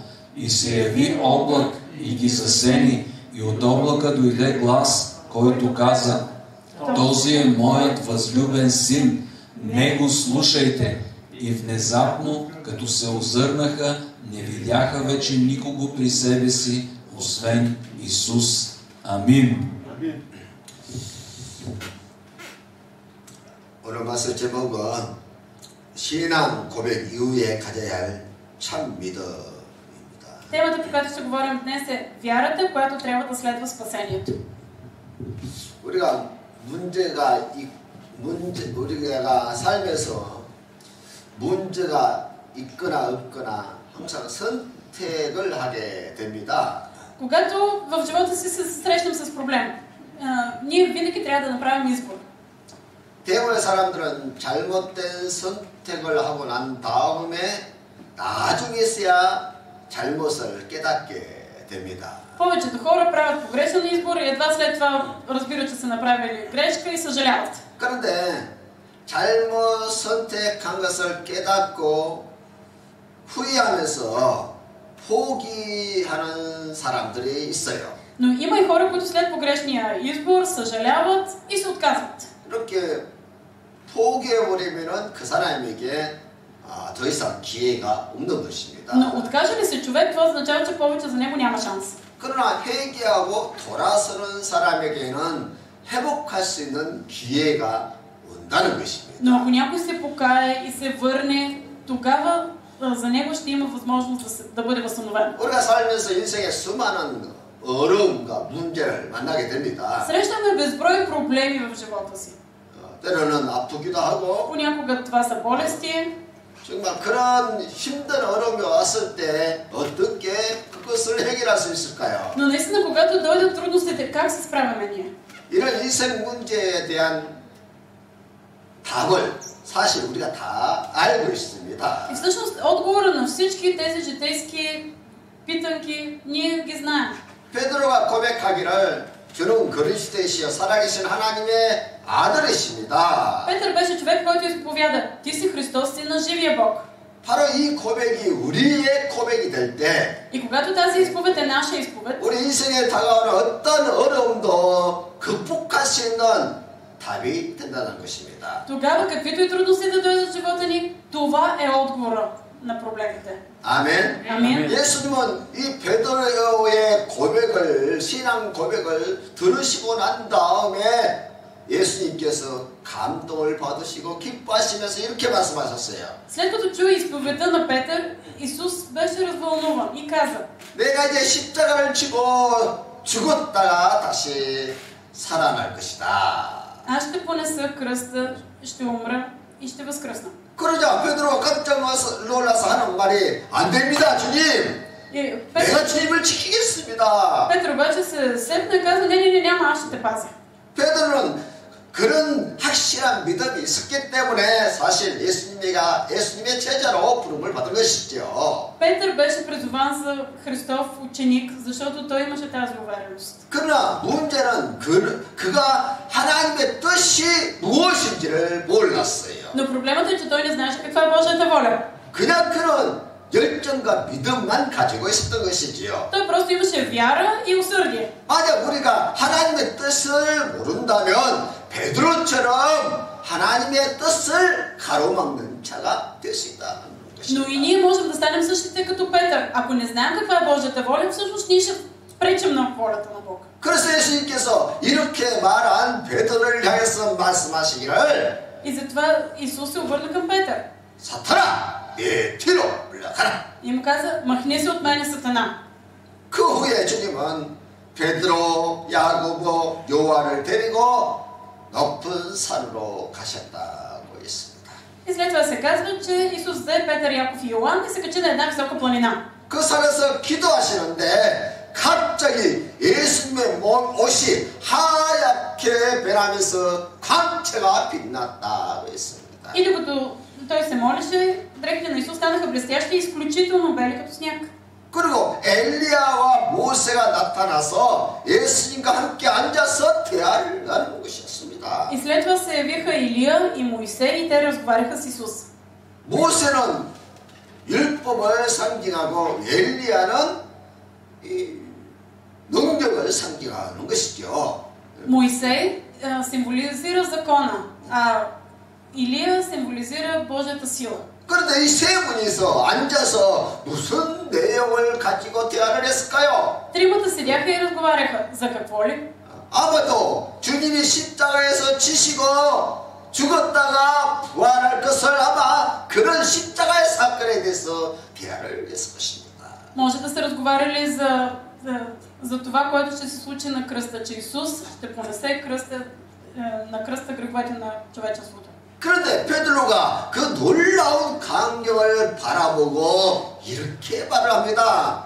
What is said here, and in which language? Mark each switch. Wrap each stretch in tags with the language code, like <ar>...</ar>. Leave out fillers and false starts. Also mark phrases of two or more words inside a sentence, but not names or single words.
<bg>И се яви облак и ги засени, и от облака дойде глас, който каза: Този е моят възлюбен син, него слушайте. И внезапно, като се озърнаха, не видяха вече никого при себе си, освен Исус. Амин.</bg> <ko>오늘 말씀 제목은 신앙 고백 이후에 가져야 할 참 믿음입니다.</ko> <bg>Темата, по която ще говорим днес, е вярата, която трябва да следва спасението.</bg> <ko>우리가 우리가 삶에서 문제가 있거나 없거나 항상 선택을 하게 됩니다.</ko> <bg>Когато в живота си се срещнем с проблем, ние винаги трябва да направим избор.</bg> <ko>대부분의 사람들은 잘못된 선택을 하고 난 다음에 나중에서야 잘못을 깨닫게 됩니다.</ko> <bg>Повечето хора правят погрешен избор и едва след това разбират, че са направили грешка и съжаляват.</bg> <ko>그런데 잘못 선택한 것을 깨닫고 후회하면서 포기하는 사람들이 있어요.</ko> <bg>Но има и хора, които след погрешния избор съжаляват и се отказват.</bg> <ko>이렇게 포기해버리면 그 사람에게 더 이상 기회가 없는 것입니다.</ko> <bg>Но откаже ли се човек, това означава, че повече за него няма шанс.</bg> <ko>그러나 회개하고 돌아서는 사람에게는 회복할 수 있는 기회가 온다는 것입니다.</ko> <bg>Но ако някой се покае и се върне, тогава за него ще има възможност да бъде възстановен.</bg> <ko>우리가 살면서 인생에 수많은 어려움과 문제를 만나게 됩니다.</ko> <bg>Срещаме безброй проблеми в живота си.</bg> <ko>때로는 아프기도 하고</ko> <bg>Понякога това са болести.</bg> <ko>정말 그런 힘든 어려움이 왔을 때 어떻게 그것을 해결할 수 있을까요?</ko> <bg>Но наистина, когато дойдат трудностите, как се справяме ние?</bg> <ko>이런 인생 문제에 대한 답을 사실 우리가 다 알고 있습니다.</ko> <bg>И всъщност отговора на всички тези житейски питанки ние ги знаем.</bg> <ko>베드로가 고백하기를 주는 그리스도이시여 살아계신 하나님의 아들이십니다.</ko> <bg>Петър беше човек, който изповяда: Ти си Христос, син на живия Бог.</bg> <ko>바로 이 고백이 우리의 고백이 될 때,</ko> <bg>И когато тази изповед е наша изповед,</bg> <ko>우리 인생에 다가오는 어떤 어려움도 극복할 수 있는 답이 된다는 것입니다.</ko> <bg>тогава каквито и трудности да дойдат в живота ни, това е отговора на проблемите.</bg> <ko>아멘. 아멘. 예수님은 이 베드로의 고백을, 신앙 고백을 들으시고 난 다음에 예수님께서 감동을 받으시고 기뻐하시면서 이렇게 말씀하셨어요.</ko> <bg>След като чу изповедта на Петър, Исус беше развълнуван и каза:</bg> <ko>내가 이제 십자가를 지고 죽었다가 다시 살아날 것이다.</ko> <bg>Аз ще понеса кръста, ще умра и ще възкръсна.</bg> <ko>그러자 베드로가 깜짝 놀라서 하는 말이 안 됩니다, 주님. 내가 주님을 지키겠습니다.</ko> <bg>Петър обаче се сепна и каза: не, няма, аз ще те пазя.</bg> <ko>베드로는 그런 확실한 믿음이 있었기 때문에 사실 예수님의 제자로 부름을 받은 것이죠.</ko> <bg>Петър беше призован за Христов ученик, защото той имаше тази увереност.</bg> <ko>그러나 문제는 그가 하나님의 뜻이 무엇인지를 몰랐어요.</ko> <bg>Но проблемът е, че той не знаеше каква е Божията воля.</bg> <ko>그냥 그런 열정과 믿음만 가지고 있었던 것이지요.</ko> <bg>Той просто имаше вяра и усърдие.</bg> <ko>만약 우리가 하나님의 뜻을 모른다면 베드로처럼 하나님의 뜻을 가로막는 자가 될 수 있다는</ko> <bg>Но</bg> <ko>것입니다.</ko> <bg>и ние можем да станем същите като Петър. Ако не знаем каква е Божията воля, всъщност ние ще пречим на волята на Бог.</bg> <ko>그래서 예수님께서 이렇게 말한 베드로를 향해서 말씀하시기를</ko> <bg>И затова Исус се обърна към Петър.</bg> <ko>사탄아, 내 뒤로 물러가라.</ko> <bg>И му каза, махни се от мене, Сатана.</bg> <ko>그 후에 주님은 베드로, 야고보, 요한을 데리고 높은 산으로 가셨다고 했습니다.</ko> <bg>И след това се казва, че Исус взе Петър, Яков и Йоан и се качи на една висока планина.</bg> <ko>그 산에서 기도하시는데 갑자기 예수님의 옷이 하얗게 변하면서 광채가 빛났다고 했습니다.</ko> <bg>И докато той се молеше, дрехите на Исус станаха блестящи и изключително бели като сняг.</bg> <ko>그리고 엘리야와 모세가 나타나서 예수님과 함께 앉아서 대화를 나누는 것이었습니다.</ko> <bg>И след това се явиха Илия и Моисей и те разговаряха с Исус.</bg> <ko>모세는 율법을 상징하고 엘리야는 이 능력을 상징하는 것이죠.</ko> <bg>Моисей символизира закона, а Илия символизира Божията сила.</bg> <ko>그런데 이 세 분이서 앉아서 무슨 내용을 가지고 대화를 했을까요?</ko> <bg>Тримата седяха и разговаряха. За какво ли?</bg> <ko>아마도 주님이 십자가에서 지시고 죽었다가 부활할 것을 아마 그런 십자가의 사건에 대해서 대화를 했을 것입니다.</ko> <bg>Може да се разговаряли за това, което ще се случи на кръста, че Исус ще понесе на кръста греховете на човечеството.</bg> <ko>그런데 베드로가 그 놀라운 광경을 바라보고 이렇게 말을 합니다.</ko>